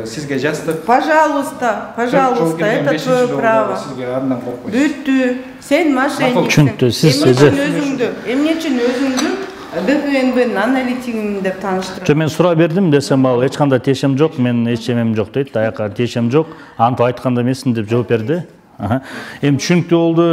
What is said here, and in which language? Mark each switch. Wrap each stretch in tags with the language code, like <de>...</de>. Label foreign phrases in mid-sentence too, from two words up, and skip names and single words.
<ky>Сизге жаздык.</ky> <ru>Пожалуйста, это твое право.</ru> <ky>Бүттү. Сен мошенниксиң. Эмне үчүн өзүңдү БХНБнын аналитигимин деп тааныштырып. Мен сурап бердим десем, ал эч кандай тиешем жок, мен эч эмем жок дейт. Аяка тиешем жок. Антип айтканда эмесмин деп жооп берди. Эми түшүнүктүү болду.</ky>